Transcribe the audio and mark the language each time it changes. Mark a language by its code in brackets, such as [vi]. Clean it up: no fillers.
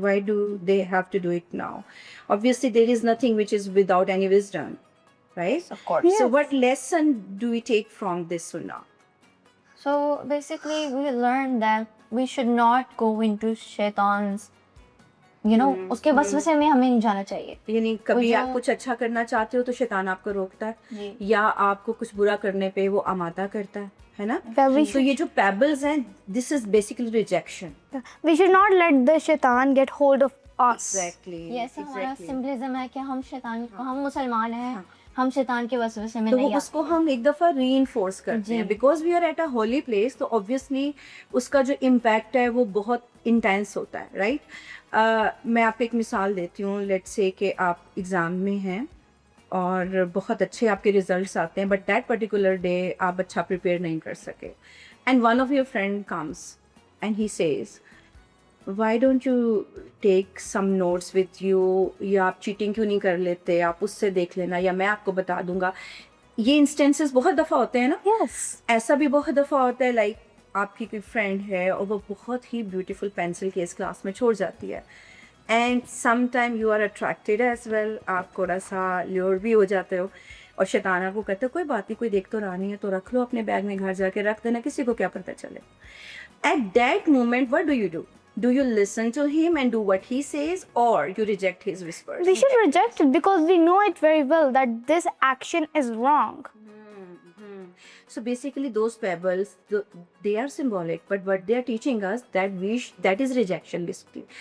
[en] Why do they have to do it now? Obviously, there is nothing which is without any wisdom, right? Of course. So what lesson do we take from this sunnah? So basically we learned that we should not go into shaitan's, [ur] उसके वसवसे में हमें नहीं जाना चाहिए. یعنی کبھی آپ کچھ اچھا کرنا چاہتے ہو تو شیطان آپ کو روکتا ہے, یا آپ کو کچھ برا کرنے پہ وہ آمادہ کرتا ہے نا. تو یہ جو پیبلز ہیں, [en] This is basically rejection. We should not let the shaitan get hold of us. Exactly. [ur] یہ ایسا ہمارا سمبلزم ہے کہ ہم مسلمان ہیں, ہم شیطان کے وسوسے میں تو نہیں اس کو ہم ایک دفعہ ری انفورس کرتے ہیں, [en] Because we are at a holy place. [ur] تو اوبویسلی اس کا جو امپیکٹ ہے وہ بہت انٹینس ہوتا ہے, رائٹ. میں آپ کو ایک مثال دیتی ہوں. [en] let say [ur] کہ آپ ایگزام میں ہیں اور بہت اچھے آپ کے ریزلٹس آتے ہیں, [en] but that particular day [ur] آپ اچھا پریپیئر نہیں کر سکے, [en] and one of your friend comes and he says, why don't you take some notes with you, [ur] یا آپ چیٹنگ کیوں نہیں کر لیتے, آپ اس سے دیکھ لینا, یا میں آپ کو بتا دوں گا. یہ انسٹینسز بہت دفعہ ہوتے ہیں نا. ایسا بھی بہت دفعہ ہوتا ہے, لائک آپ کی کوئی فرینڈ ہے اور وہ بہت ہی بیوٹیفل پینسل کیس کلاس میں چھوڑ جاتی ہے, [en] and some time you are attracted as well, [ur] آپ تھوڑا سا لیور بھی ہو جاتے ہو, اور شیطان آپ کو کہتے ہو کوئی بات نہیں, کوئی دیکھ تو رہا نہیں ہے, تو رکھ لو اپنے بیگ میں, گھر جا کے رکھ دینا, کسی کو کیا پتہ چلے. [en] At that moment what do you do? Do you listen to him and do what he says, or you reject his whispers? We should reject it because we know it very well that this action is wrong. So basically those pebbles, they are symbolic, but what they are teaching us that is rejection basically.